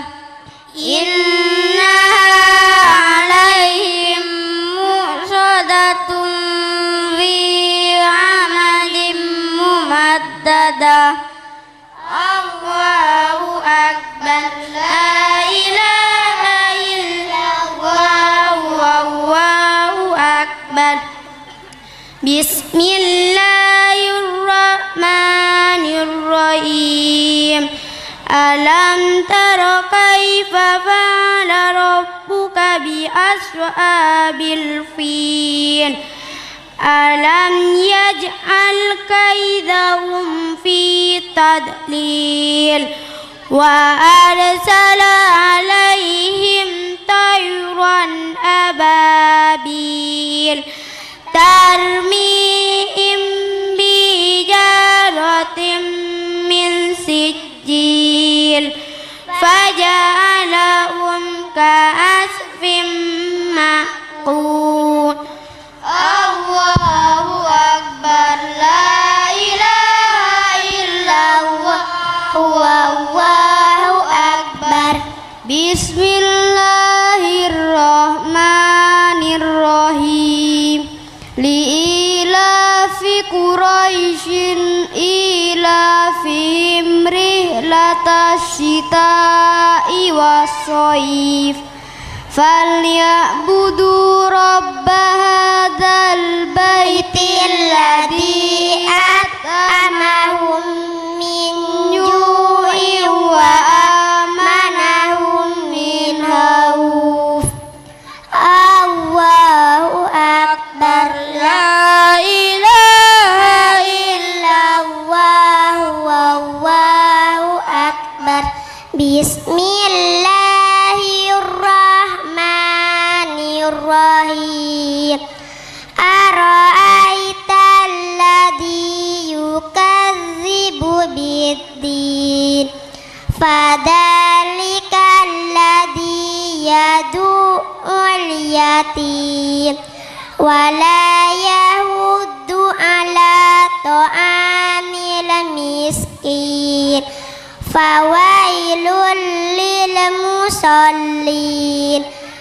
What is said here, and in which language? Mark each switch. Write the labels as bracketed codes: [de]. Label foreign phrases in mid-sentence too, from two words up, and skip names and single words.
[ar] إنها عليهم مؤصدة في عمد ممددة الله أكبر لا إله إلا الله والله أكبر Bismillahirrahmanirrahim. ألم تر كيف فعل ربك بأصحاب الفيل. ألم يجعل كيدهم في تضليل وأرسل عليهم طيرا أبابيل ترميهم بحجارة من سجيل فجعلهم كعصف مأكول. الله أكبر لا إله إلا الله الله أكبر. Bismillahirrahmanirrahim. لإيلاف قريش إيلافهم رحلة الشتاء والصيف فليعبدوا رب هذا البيت الذي أطعمهم من جوع وآمنهم من خوف. الله أكبر لا إله إلا الله الله أكبر. Bismillahirrahmanirrahim. أرأيت الذي يكذب بالدين فذلك الذي يدع اليتيم ولا يحض على طعام المسكين فويل للمصلين